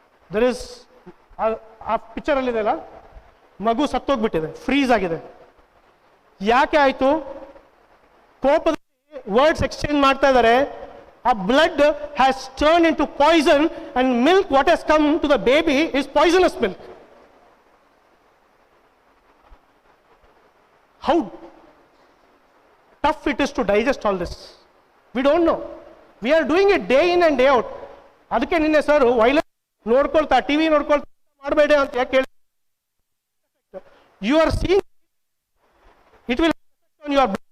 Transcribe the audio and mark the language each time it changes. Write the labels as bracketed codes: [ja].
[en] there is a picture [kn] ಅಲ್ಲಿ ಇದೆಯಲ್ಲ, ಮಗು ಸತ್ತೋಗ್ಬಿಟ್ಟಿದೆ, ಫ್ರೀಸ್ ಆಗಿದೆ. ಯಾಕೆ ಆಯ್ತು? ಕೋಪದಲ್ಲಿ ವರ್ಡ್ಸ್ ಎಕ್ಸ್ಚೇಂಜ್ ಮಾಡ್ತಾ ಇದ್ದಾರೆ. [en] A blood has turn into poison and milk what has come to the baby is poisonous milk. How tough it is to digest all this. We don't know. We are doing it day in and day out. [kn] ಅದಕ್ಕೆ ನಿನ್ನೆ sir violence ನೋಡ್ಕೊಳ್ತಾ, TV ನೋಡ್ಕೊಳ್ತಾ ಮಾಡಬೇಡ ಅಂತ ಯಾಕೆ ಹೇಳಿ? [en] You are seeing it will on your.